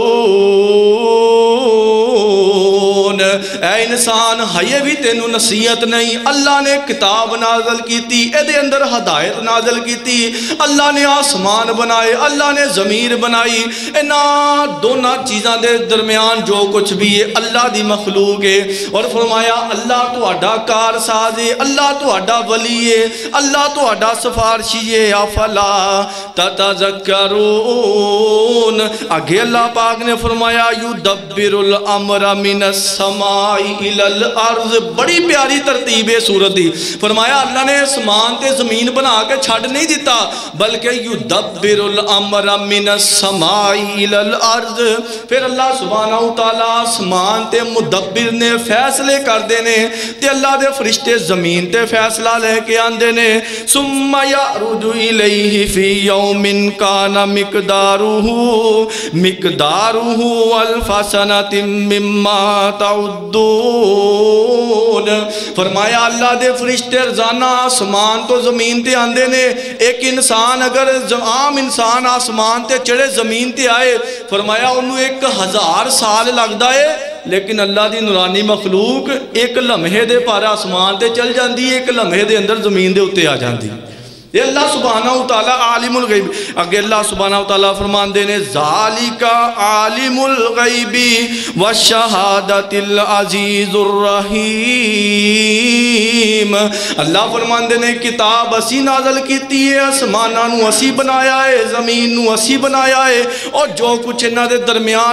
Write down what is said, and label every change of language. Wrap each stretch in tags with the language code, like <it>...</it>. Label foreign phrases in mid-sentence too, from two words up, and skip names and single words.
<pa>اے انسان ہائے بھی تینوں نصیحت نہیں اللہ نے کتاب نازل کیتی اے دے اندر ہدایت نازل کیتی اللہ نے آسمان بنائے اللہ نے زمین بنائی انہاں دونوں چیزاں دے درمیان جو کچھ بھی ہے اللہ دی مخلوق ہے اور فرمایا اللہ تو اڈا کارساز ہے اللہ تو اڈا ولی ہے اللہ تو اڈا سفارشی ہے افلا تتذکرون آگے اللہ پاک نے فرمایا</pa> <ar>یدبر الامر من السماء الى الارض</ar> <pa>بڑی پیاری ترتیب ہے سورت دی فرمایا اللہ نے اسمان تے زمین بنا کے چھڑ نہیں دیتا بلکہ</pa> <ar>یدبر الامر من السماء الى الارض</ar> <pa>پھر اللہ سبحانہ وتعالی اسمان تے مدبر نے فیصلے کر دینے تے اللہ دے فرشتے زمین تے فیصلہ لے کے آندے نے</pa> <ar>ثم یعرج الیہ فی یوم کان مقدارہ الف سنۃ مما تعدون</ar> <pa>فرمایا اللہ دے فرشتے روزانہ آسمان تو زمین تے آندے نے ایک انسان اگر عام انسان آسمان تے چڑھے زمین تے آئے فرمایا انہوں 1000 سال لگدا ہے لیکن اللہ دی نورانی مخلوق ایک لمحے دے پارا آسمان تے چل جاندی ایک لمحے دے اندر زمین دے اتے آ جاندی یہ اللہ سبحانہ وتعالی عالم الغیب اگر اللہ سبحانہ وتعالی فرمان دینے</pa> <ar>ذالک عالم الغیب والشہادت العزیز</ar> <pa>الرحیم اللہ فرمان دینے کتاب اسی نازل کیتی ہے اسمانہ نو اسی بنایا ہے زمین نو اسی بنایا ہے اور جو کچھ انہاں دے درمیان</pa>